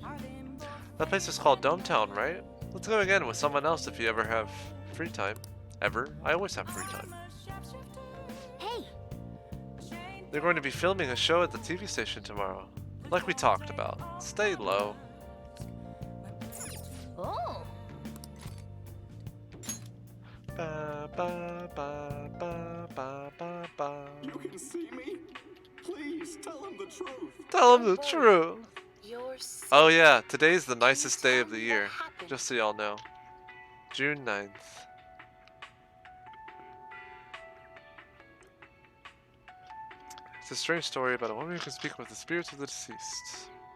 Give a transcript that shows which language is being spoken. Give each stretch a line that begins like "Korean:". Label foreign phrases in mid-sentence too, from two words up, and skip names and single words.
English: That place is called Dometown, right? Let's go again with someone else if you ever have free time. Ever? I always have free time. Hey! They're going to be filming a show at the TV station tomorrow. Like we talked about. Stay low. Oh! Ba, ba, ba, ba, ba, ba, ba. You can see me? Please tell him the truth. Tell him the truth. Oh yeah, today's the nicest day of the year. Just so y'all know. June 9th. It's a strange story about a woman who can speak with the spirits of the deceased.